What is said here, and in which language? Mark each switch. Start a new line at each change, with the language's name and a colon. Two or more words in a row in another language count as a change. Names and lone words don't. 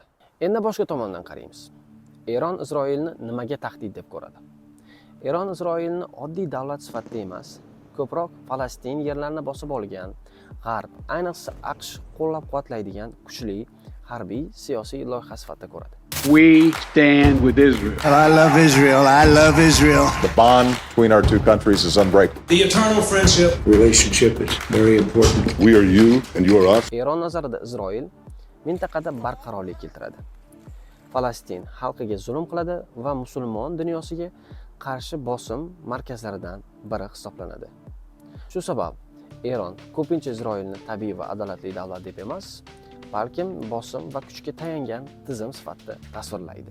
Uzbek: Endi boshqa tomondan qaraymiz. Eron Isroilni nimaga tahdid deb ko'radi? Eron Isroilni oddiy davlat sifatida emas, ko'proq Falastin yerlarini bosib olgan, G'arb, ayniqsa AQSh qo'llab-quvvatlaydigan kuchli harbiy siyosiy loyiha sifatida ko'radi.
English: We stand with Israel. I love Israel. I love Israel. The bond between our two countries is unbreakable. The eternal friendship Relationship is very important. We are you and you are us.
Uzbek: Eron nazarida Isroil mintaqada barqarorlik keltiradi. Falastin xalqiga zulm qiladi va musulmon dunyosiga qarshi bosim markazlaridan biri hisoblanadi. Shu sabab Eron ko'pincha Isroilni tabiiy va adolatli davlat deb emas, balkim bosim va kuchga tayangan tizim sifatida tasvirlaydi.